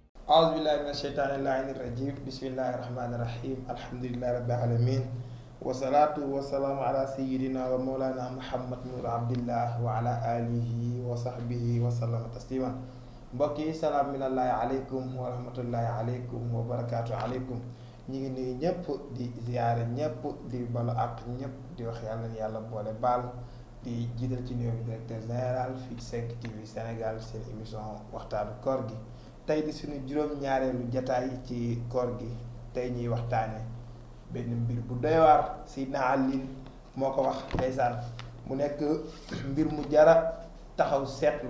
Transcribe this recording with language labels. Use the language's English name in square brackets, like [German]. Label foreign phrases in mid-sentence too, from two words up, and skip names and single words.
[Arabic] أعوذ بالله من الشيطان اللعين الرجيم بسم الله الرحمن الرحيم الحمد لله رب العالمين والصلاة والسلام على سيدنا ومولانا محمد بن عبد الله وعلى آله وصحبه وسلم تسليما mbokki سلام من الله عليكم ورحمة الله عليكم وبركاته عليكم [Wolof] ñi ngi nuyu ñëpp di ziyaare ñëpp di balu àq ñëpp di wax yàlla na yàlla boole baal di jiital ci nuyoo bi [French] directeur général [Wolof] fii ci 5 TV Sénégal seen émission waxtaanu koor gi tey di suñu juróom-ñaareelu jataay ci koor gi tey ñuy waxtaane benn mbir bu doy waar Seydina Ali moo ko wax ndeysaan mu nekk mbir mu jara taxaw seetlu